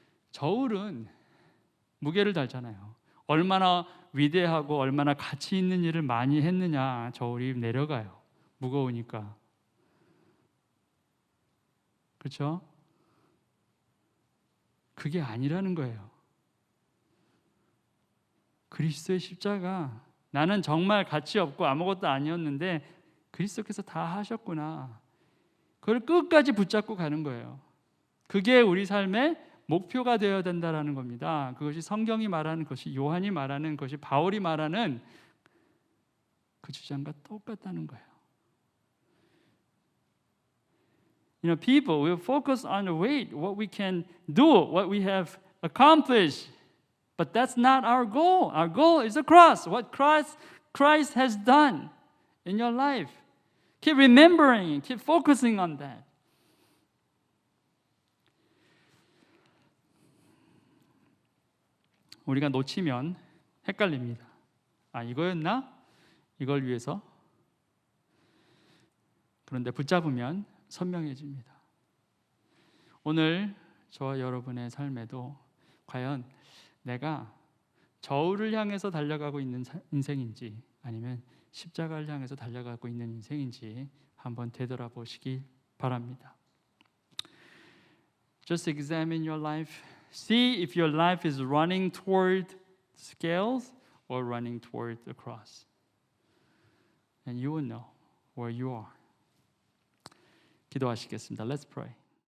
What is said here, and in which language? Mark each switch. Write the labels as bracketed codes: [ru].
[ko] 저울은 무게를 달잖아요. 얼마나 위대하고 얼마나 가치 있는 일을 많이 했느냐, 저울이 내려가요. 무거우니까. 그렇죠? 그게 아니라는 거예요. 그리스도의 십자가, 나는 정말 가치 없고 아무것도 아니었는데 그리스도께서 다 하셨구나. 그걸 끝까지 붙잡고 가는 거예요. 그게 우리 삶의 목표가 되어야 된다라는 겁니다. 그것이 성경이 말하는 것이, 요한이 말하는 것이, 바울이 말하는 그 주장과 똑같다는 거예요. [en] You know, people will focus on the weight, what we can do, what we have accomplished. But that's not our goal. Our goal is the cross. What Christ has done in your life. Keep remembering, keep focusing on that. [ko] 우리가 놓치면 헷갈립니다. 아, 이거였나? 이걸 위해서? 그런데 붙잡으면 선명해집니다. 오늘 저와 여러분의 삶에도 과연 내가 저울을 향해서 달려가고 있는 인생인지, 아니면 십자가를 향해서 달려가고 있는 인생인지 한번 되돌아보시기 바랍니다. [en] Just examine your life. See if your life is running toward scales or running toward the cross. And you will know where you are. [ko] 기도하시겠습니다. [en] Let's pray.